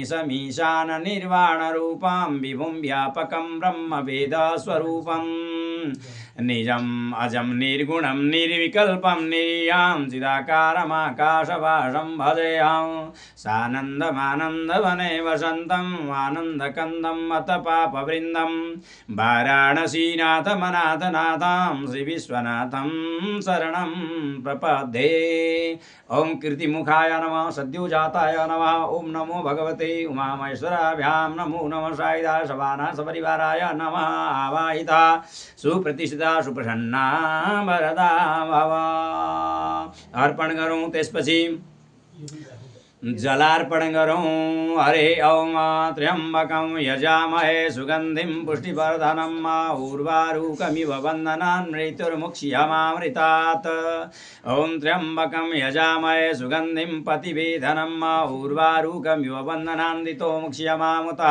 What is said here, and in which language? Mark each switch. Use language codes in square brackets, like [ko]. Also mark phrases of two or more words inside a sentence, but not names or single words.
[sa] समीशाननिर्वाण रूपं विभुं व्यापकं ब्रह्मवेदस्वरूपं निजम् अजं निर्गुणं निर्विकल्पं निर्यां चिदाकारमाकाशभासं भजेऽहं सानन्दमानन्दवने वसन्तम् आनन्दकन्दम् अथ पापवृन्दं वाराणसीनाथमनाथनाथां श्रीविश्वनाथं शरणं प्रपद्ये। ओं कीर्तिमुखाय नमः सद्योजाताय नमः। ओं नमो भगवते उमामहेश्वराभ्यां नमो नमः साईदास सपरिवाराय नमः। आवाहिता सुप्रतिष्ठिता सुप्रसन्ना वरदा भव। [ne] अर्पण गरौँ त्यसपछि जलार्पण गरौँ। [sa] हरे ओम त्र्यम्बकं यजामहे सुगन्धिं पुष्टिवर्धनं उर्वारुकमिव बन्धनान् मृत्युर्मुक्ष्यमामृतात्। ॐ त्र्यम्बकं यजामहे सुगन्धिं पतिवेधनं उर्वारुकमिव बन्धनान् दितो मुक्ष्यमामुतः।